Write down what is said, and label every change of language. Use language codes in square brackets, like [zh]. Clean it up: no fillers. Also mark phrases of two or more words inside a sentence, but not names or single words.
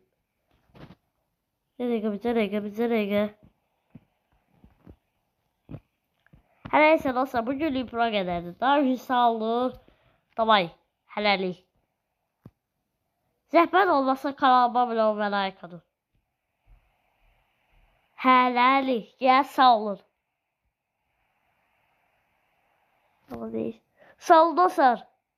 [az] Bir dəqiqə. Hər neysə dostlar, bu günlük bura qədərdir. Daha gün sağ olun. Davay, hələlik. Zəhmət olmasa kanalıma abunə ol və like atın. Hələlik, ya sağ olun. [tr] Ama değil. [az] Sağ olun dostlar.